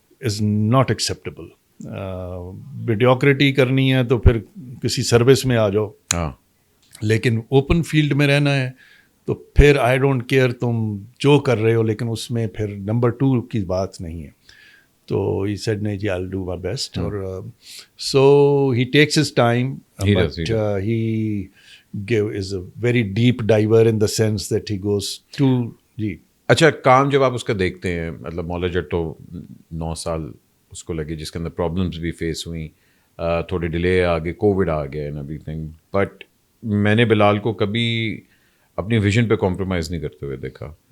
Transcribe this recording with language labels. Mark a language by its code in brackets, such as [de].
[en] Is not acceptable. [ur] ویڈیوکریٹی کرنی ہے تو پھر کسی سروس میں آ جاؤ, لیکن اوپن فیلڈ میں رہنا ہے تو پھر [en] I don't care [ur] تم جو کر رہے ہو, لیکن اس میں پھر نمبر 2 کی بات نہیں ہے. تو ہی سیڈ نہیں جی [en] I do my best. اور so he takes his time, but he is a very deep diver in the sense that he goes to جی. [ur] اچھا, کام جب آپ اس کا دیکھتے ہیں, مطلب مولا جٹ تو 9 سال اس کو لگے, جس کے اندر پرابلمس بھی فیس ہوئیں, تھوڑے ڈیلے آ گئے, کووڈ آ گیا [en] and everything, [ur] بٹ میں نے بلال کو کبھی اپنی ویژن پہ کمپرومائز نہیں کرتے ہوئے دیکھا.